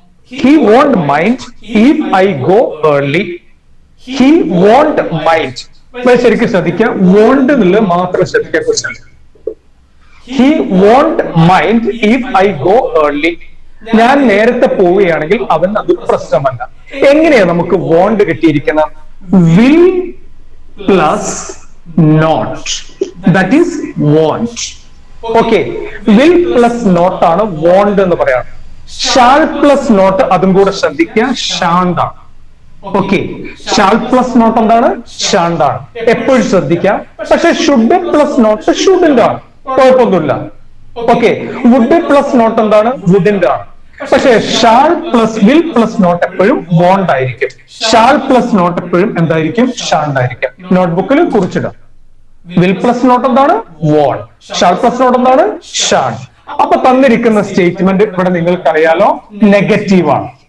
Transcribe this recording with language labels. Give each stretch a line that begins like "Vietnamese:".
English: He won't mind if I go early. He won't mind.
Malayalam: ശരിക്കും ശ്രദ്ധിക്കുക, won't എന്നുള്ളത് മാത്രം ശ്രദ്ധിക്കുക question.
English: He won't mind if I go early.
Malayalam: ഞാൻ നേരത്തെ പോവുകയാണെങ്കിൽ അവൻ അത് പ്രശ്നമല്ല. എങ്ങനെയാ നമുക്ക് won't കിട്ടിയിരിക്കുന്നത്?
English: will plus not, that is want.
Malayalam: Okay, will plus not ആണ് want എന്ന് പറയാം. shall plus not അതും കൂടെ ശ്രദ്ധിക്കുക, shan't ആണ്. ഓക്കെ, shall plus not എന്താണ്? shan't ആണ്. എപ്പോഴും ശ്രദ്ധിക്കുക. പക്ഷെ should plus not shouldn't ആണ്, കുഴപ്പമൊന്നുമില്ല. ഓക്കെ, would plus not എന്താണ്? wouldn't ആണ്. പക്ഷെ shall plus will plus not എപ്പോഴും വോണ്ട് ആയിരിക്കും. ഷാൾ പ്ലസ് നോട്ട് എപ്പോഴും എന്തായിരിക്കും? ഷാണ്ട് ആയിരിക്കും. നോട്ട്ബുക്കിൽ കുറിച്ചിടാം. വിൽ പ്ലസ് നോട്ട് എന്താണ്? വോണ്ട്. ഷാൾ പ്ലസ് നോട്ട് എന്താണ്? ഷാണ്ട്. അപ്പൊ തന്നിരിക്കുന്ന സ്റ്റേറ്റ്മെന്റ് ഇവിടെ നിങ്ങൾക്കറിയാലോ, നെഗറ്റീവ് ആണ്.